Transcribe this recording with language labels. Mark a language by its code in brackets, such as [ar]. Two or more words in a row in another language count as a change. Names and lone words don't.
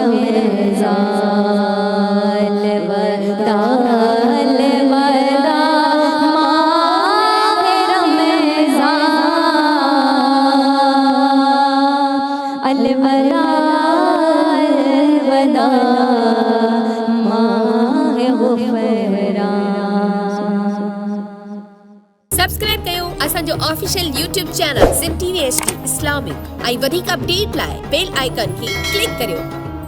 [ur] رمضان، الوداع الوداع ماہ رمضان، الوداع الوداع ماہ غفران۔ [sd] سبسڪرائب कयो असांजो [en] official YouTube channel Sindh TV HD Islamic [sd] ऐं वधीक अपडेट लाइ [en] bell icon [sd] खे क्लिक करियो।